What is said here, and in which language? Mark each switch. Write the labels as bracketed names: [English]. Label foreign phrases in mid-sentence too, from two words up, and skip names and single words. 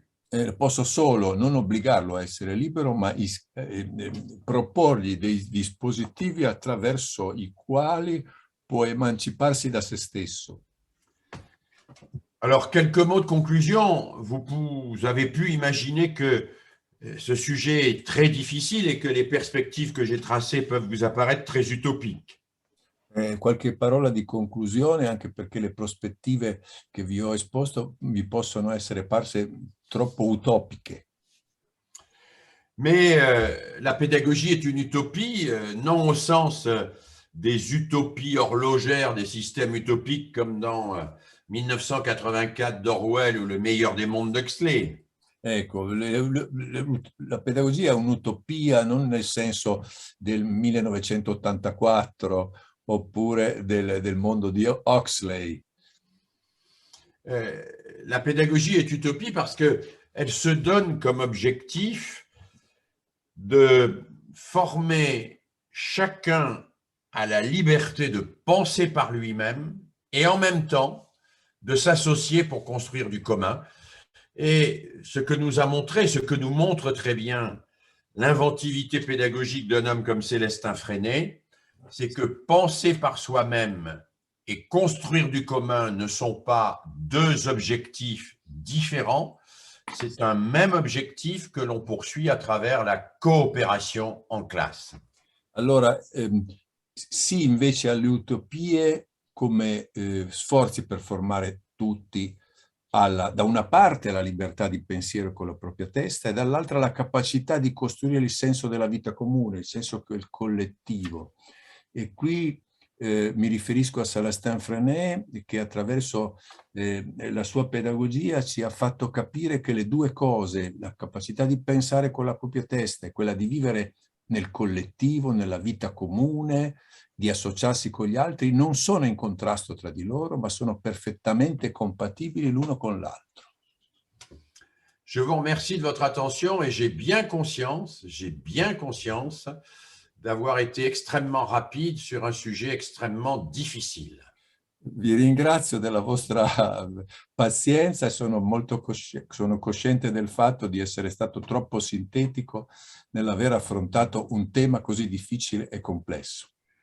[Italian] Posso solo non obbligarlo a essere libero, ma proporgli dei dispositivi attraverso i quali può emanciparsi da se stesso. [French] Alors, quelques mots de conclusion. Vous avez pu imaginer que ce sujet est très difficile et que les perspectives que j'ai tracées peuvent vous apparaître très utopiques. [Italian] Qualche parola di conclusione, anche perché le prospettive che vi ho esposto vi possono essere parse troppo utopiche. [French] Mais la pédagogie est une utopie, non au sens des utopies horlogères, des systèmes utopiques comme dans 1984 d'Orwell ou Le meilleur des mondes d'Huxley. [Italian] Ecco, la pedagogia è un'utopia non nel senso del 1984 oppure del mondo di Huxley. [French] La pédagogie est utopie parce qu'elle se donne comme objectif de former chacun à la liberté de penser par lui-même et en même temps de s'associer pour construire du commun. Et ce que nous a montré, ce que nous montre très bien l'inventivité pédagogique d'un homme comme Célestin Freinet, c'est que penser par soi-même et construire du commun ne sont pas deux objectifs différents, c'est un même objectif que l'on poursuit à travers la coopération en classe. [Italian] Allora, sì invece alle utopie come sforzi per formare tutti da una parte la libertà di pensiero con la propria testa e dall'altra la capacità di costruire il senso della vita comune, il senso del collettivo. E qui mi riferisco a Célestin Freinet, che attraverso la sua pedagogia ci ha fatto capire che le due cose, la capacità di pensare con la propria testa e quella di vivere nel collettivo, nella vita comune, di associarsi con gli altri, non sono in contrasto tra di loro, ma sono perfettamente compatibili l'uno con l'altro. [French] Je vous remercie de votre attention et j'ai bien conscience d'avoir été extrêmement rapide sur un sujet extrêmement difficile. [Italian] Vi ringrazio della vostra pazienza e sono cosciente del fatto di essere stato troppo sintetico nell'aver affrontato un tema così difficile e complesso.